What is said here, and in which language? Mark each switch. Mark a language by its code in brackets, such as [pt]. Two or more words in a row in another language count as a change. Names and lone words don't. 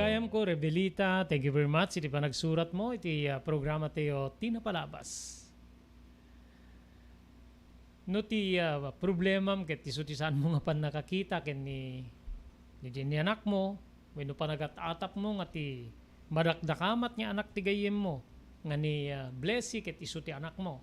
[ilo] ko, Rebelita, [en] thank you very much. [ilo] Iti pa nagsurat mo, iti programa tayo tinapalabas. No ti problemam ket tisutisan mo nga pan nakakita ken ni anak mo, wenno pa nagat-atap mo nga ti madakdakamat nga anak ti gayem mo nga ni Blessy ket isu ti anak mo.